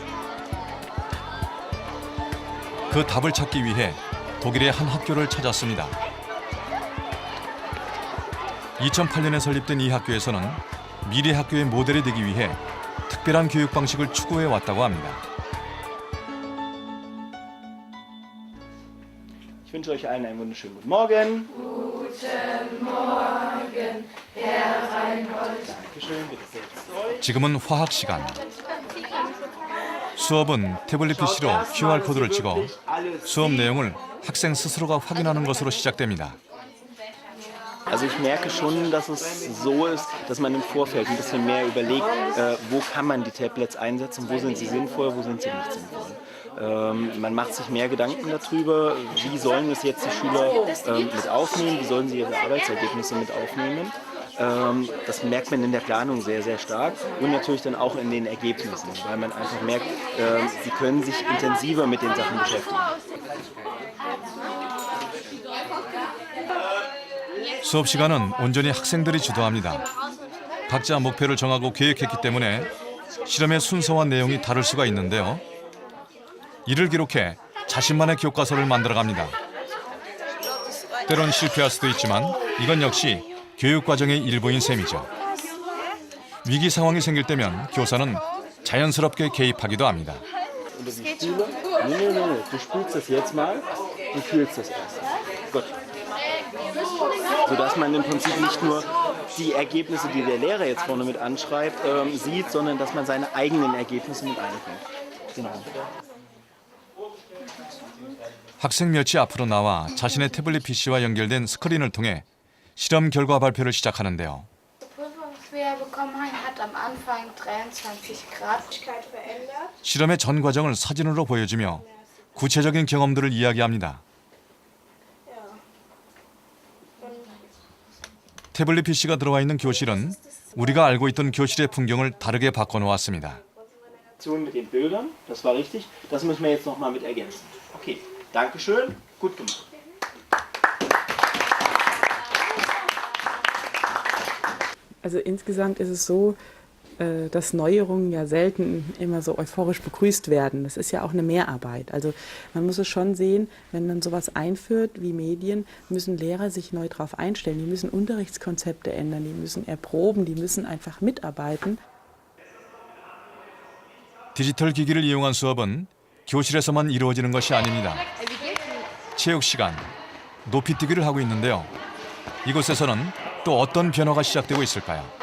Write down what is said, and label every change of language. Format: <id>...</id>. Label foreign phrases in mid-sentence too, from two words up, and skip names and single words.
<ko>그 답을 찾기 위해 독일의 한 학교를 찾았습니다. 2008년에 설립된 이 학교에서는 미래 학교의 모델이 되기 위해 특별한 교육 방식을 추구해 왔다고 합니다.</ko> <de>Ich wünsche euch allen einen wunderschönen guten Morgen. Guten Morgen, Herr Reinhold. Dankeschön, bitte setzt.</de> <ko>지금은 화학 시간. 수업은 태블릿 PC로 QR코드를 찍어 수업 내용을 학생 스스로가 확인하는 것으로 시작됩니다.</ko> <de>Also ich merke schon, dass es so ist, dass man im Vorfeld ein bisschen mehr überlegt, wo kann man die Tablets einsetzen, wo sind sie sinnvoll, wo sind sie nicht sinnvoll. Man macht sich mehr Gedanken darüber, wie sollen es jetzt die Schüler mit aufnehmen, wie sollen sie ihre Arbeitsergebnisse mit aufnehmen. Das merkt man in der Planung sehr, sehr stark und natürlich dann auch in den Ergebnissen, weil man einfach merkt, sie können sich intensiver mit den Sachen beschäftigen.</de> <ko>수업 시간은 온전히 학생들이 주도합니다. 각자 목표를 정하고 계획했기 때문에 실험의 순서와 내용이 다를 수가 있는데요. 이를 기록해 자신만의 교과서를 만들어갑니다. 때론 실패할 수도 있지만 이건 역시 교육과정의 일부인 셈이죠. 위기 상황이 생길 때면 교사는 자연스럽게 개입하기도 합니다.</ko> <de>Nee, du spielst das jetzt mal und fühlst das erst. Gut. Sodass man im Prinzip nicht nur die Ergebnisse, die der Lehrer jetzt vorne mit anschreibt, sieht, sondern dass man seine eigenen Ergebnisse mit einbringt. Genau.</de> <ko>학생 몇이 앞으로 나와 자신의 태블릿 PC와 연결된 스크린을 통해 실험 결과 발표를 시작하는데요. 실험의 전 과정을 사진으로 보여주며 구체적인 경험들을 이야기합니다. 태블릿 PC가 들어와 있는 교실은 우리가 알고 있던 교실의 풍경을 다르게 바꿔놓았습니다.</ko> <de>Mit den Bildern, das war richtig. Das müssen wir jetzt noch mal mit ergänzen. Okay, Dankeschön, gut gemacht. Also insgesamt ist es so, dass Neuerungen ja selten immer so euphorisch begrüßt werden. Das ist ja auch eine Mehrarbeit. Also man muss es schon sehen, wenn man sowas einführt wie Medien, müssen Lehrer sich neu darauf einstellen. Die müssen Unterrichtskonzepte ändern, die müssen erproben, die müssen einfach mitarbeiten.</de> <ko>디지털 기기를 이용한 수업은 교실에서만 이루어지는 것이 아닙니다. 체육 시간, 높이뛰기를 하고 있는데요. 이곳에서는 또 어떤 변화가 시작되고 있을까요?</ko>